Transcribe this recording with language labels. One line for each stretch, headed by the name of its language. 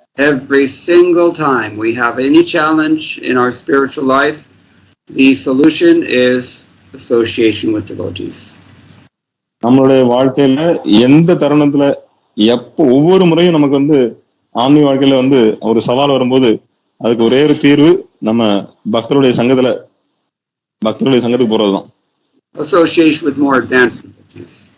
English: Every single time we have any challenge in our spiritual life, the solution is association with devotees.
Tamil: நம்மளுடைய வாழ்க்கையில எந்த தருணத்துல ஒவ்வொரு முறையும் நமக்கு ஆன்மீக வாழ்க்கையில ஒரு சவால் வரும்போது அதுக்கு ஒரே ஒரு தீர்வு நம்ம பக்தருடைய சங்கத்துக்கு போறதுதான்.
English: Association with more advanced devotees.